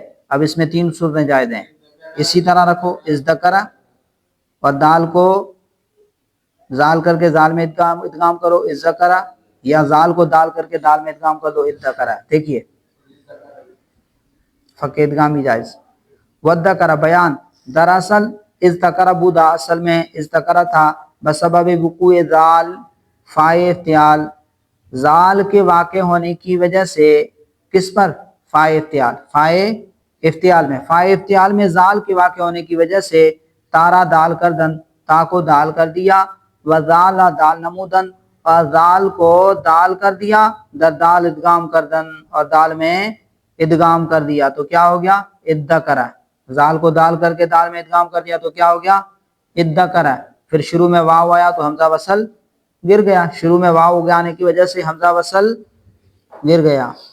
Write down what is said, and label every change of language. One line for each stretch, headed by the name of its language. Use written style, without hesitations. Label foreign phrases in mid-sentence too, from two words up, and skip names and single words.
Urdu: اب اس میں 3 صورتیں جائز ہیں، اسی طرح رکھو اذکر، اور دال کو زال کر کے زال میں ادغام کرو اذکر، یا زال کو دال کر کے دال میں ادغام کر دو اذکر۔ دیکھیے فقہ ادغام بھی جائز۔
Persian: ودکر بیان، دراصل اذکر بودا
Urdu: اصل میں اذکر تھا
Persian: بسبب وقوع زال فائے افتعال،
Urdu: زال کے واقع ہونے کی وجہ سے، کس پر؟ فائے افتعال، فائے افتعال میں، فائے افتعال میں زال کے واقع ہونے کی وجہ سے
Persian: تارا دال کردن،
Urdu: تا کو دال کر دیا،
Persian: وزال دال نمودن،
Urdu: اور زال کو دال کر دیا،
Persian: در دال ادغام کردن،
Urdu: اور دال میں ادغام کر دیا تو کیا ہو گیا؟ ادکر، زال کو دال کر کے دال میں ادغام کر دیا تو کیا ہو گیا؟ ادکر۔ پھر شروع میں واو آیا تو حمزہ وصل گر گیا، شروع میں واو آنے کی وجہ سے حمزہ وصل گر گیا۔